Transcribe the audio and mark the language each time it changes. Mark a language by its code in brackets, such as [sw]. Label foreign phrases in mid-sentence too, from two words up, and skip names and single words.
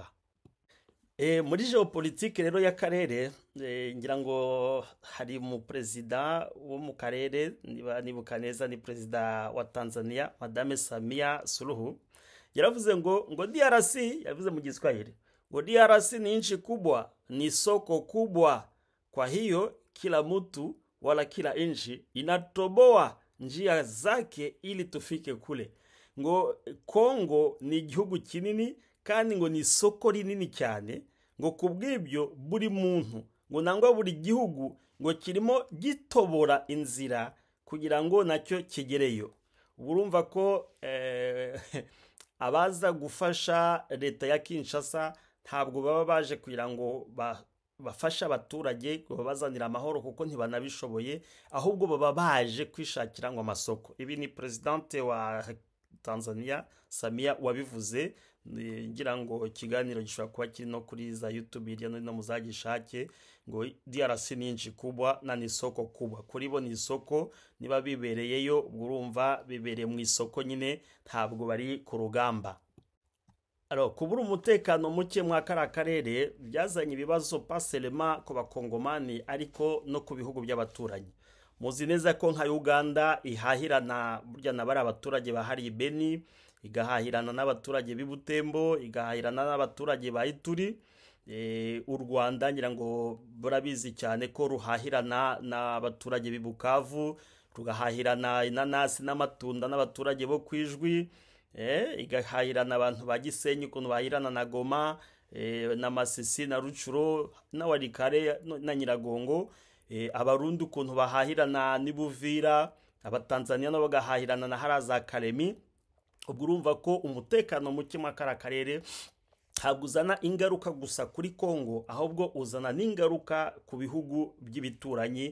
[rw] Muri geopolitike rero y'akarere, ngira ngo hari mu perezida wo mu karere, nibuka neza ni perezida wa Tanzania Madame Samia Suluhu, yaravuze ngo DRC, yavuze mu Kiswahili ngo DRC [sw] ni nchi kubwa, ni soko kubwa, kwa hiyo kila mtu wala kila nchi inatoboa njia zake ili tufike kule. [rw] Ngo Kongo ni igihugu kinini kandi ngo ni isoko rinini cyane, ngo kubw'ibyo buri muntu ngo nangwa buri gihugu ngo kirimo gitobora inzira kugira ngo nacyo kigereyo. Urumva ko abaza gufasha leta ya Kinshasa ntabwo baba baje kugira ngo bafasha abaturage babazanira amahoro, kuko ntibanabishoboye, ahubwo baba baje kwishakira ngo amasoko. Ibi ni presidente wa Tanzania Samia wabivuze. Ngira ngo ikiganiro gishobora kuba kiri no kuri za YouTube hirya no hino muzagishake, ngo DRC [sw] ni nchi kubwa na ni soko kubwa. [rw] Kuri bo ni isoko, niba bibereyeyo urumva bibereye mu isoko nyine, ntabwo bari ku rugamba. Kubura umutekano muke mwa karere byazanye ibibazo paselema ku bakongomani ariko no ku bihugu by'abaturanyi. Muzi neza ko nka Uganda ihahirana burya nabari abaturage bahari Beni, igahahirana n'abaturage b'Ibutembo, igahahirana n'abaturage ba Ituri. U Rwanda ngira ngo burabizi cyane ko ruhahirana n'abaturage b'Ibukavu, rugahahirana inanasi n'amatunda n'abaturage bo kwijwi, igahahirana abantu ba Gisenyi ukuntu bahirana na Goma, na Masisi na Rucuro na Warikare na Nyiragongo. Abarundi ukuntu bahahirana n'Ibuvira, abatanzania nabo bagahahirana na haraza Karemi. Ubwo urumva ko umutekano muke mu karere ntabwo uzana ingaruka gusa kuri Kongo, ahubwo uzana n'ingaruka ku bihugu by'ibituranyi.